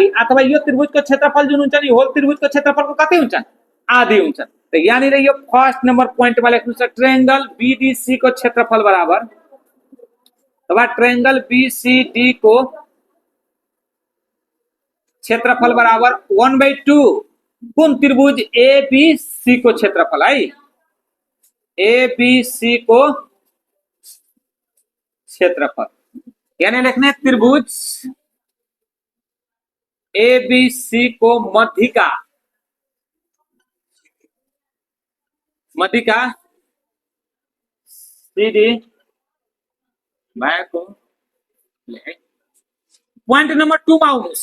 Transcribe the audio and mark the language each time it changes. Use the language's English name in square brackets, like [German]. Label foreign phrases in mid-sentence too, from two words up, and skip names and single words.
[Nepali] अथवा यो त्रिभुजको क्षेत्रफल जुन हुन्छ नि, होल त्रिभुजको क्षेत्रफलको कति हुन्छ, आधी हुन्छ। त यहाँनिर यो [English] first number [Nepali] पोइन्टमा लेख्नु छ [English] triangle BDC [Nepali] को क्षेत्रफल बराबर, अथवा [English] triangle BCD [Nepali] को क्षेत्रफल बराबर 1/2 कुन त्रिभुज एबीसी को क्षेत्रफल है, एबीसी को क्षेत्रफल। यानी लेख्ने त्रिभुज एबीसी को मध्यिका सीडी भएको [English] point number [Nepali] 2 मा आउनुस्।